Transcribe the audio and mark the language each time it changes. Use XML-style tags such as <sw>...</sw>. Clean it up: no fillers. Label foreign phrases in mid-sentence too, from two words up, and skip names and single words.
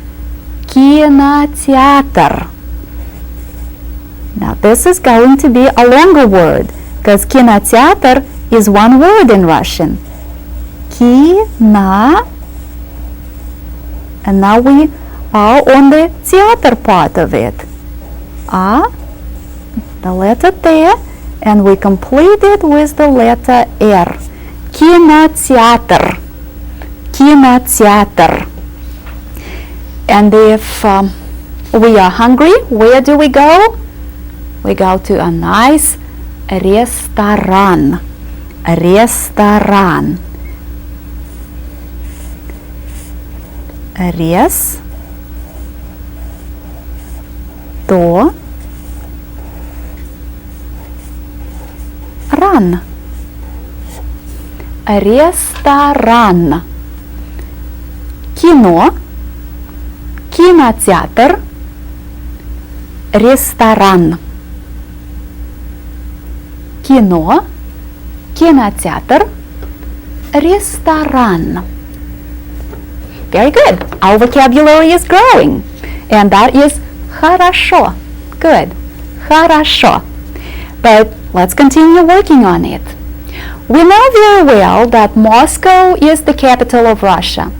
<en>Кинотеатр. Now this is going to be a longer word because кинотеатр is one word in Russian.</en> <ru>Kina.</ru> <en>And now we are on the theater part of it. The letter T, and we complete it with the letter R.</en> <ru>Кинотеатр. Кинотеатр.</ru> <en>And if we are hungry, where do we go? We go to a nice restaurant. Restaurant.</en> <ru>Ран. Ресторан. Кино. Кинотеатр. Ресторан. Кино. Кинотеатр. Ресторан.</ru> <en>Very good. Our vocabulary is growing. And that is Хорошо. Good.</en> <ru>Хорошо.</ru> <en>But let's continue working on it. We know very well that Moscow is the capital of Russia.</en>